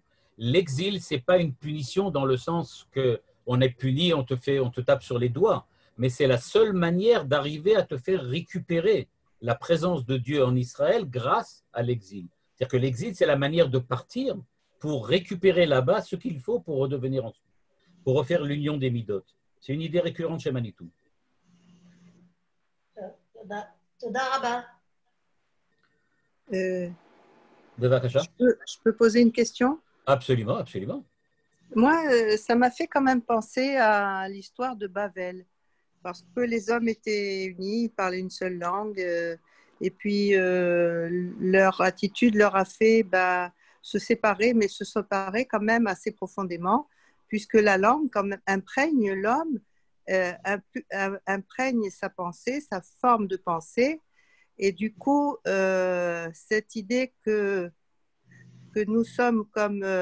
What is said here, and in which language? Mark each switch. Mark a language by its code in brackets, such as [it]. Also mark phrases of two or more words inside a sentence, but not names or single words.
[fr] L'exil, ce n'est pas une punition dans le sens qu'on est puni, on te tape sur les doigts, mais c'est la seule manière d'arriver à te faire récupérer la présence de Dieu en Israël grâce à l'exil. C'est-à-dire que l'exil, c'est la manière de partir pour récupérer là-bas ce qu'il faut pour redevenir ensuite, pour refaire l'union des Midot. C'est une idée récurrente chez Manitou. [he] תודה רבה. [fr] Bevakasha? Je peux poser une question? Absolument, absolument. Moi, ça m'a fait quand même penser à l'histoire de Babel, parce que les hommes étaient unis, ils parlaient une seule langue, et puis leur attitude leur a fait se séparer, mais se séparer quand même assez profondément, puisque la langue quand même imprègne l'homme, imprègne sa pensée, sa forme de pensée, et du coup, cette idée que nous sommes comme...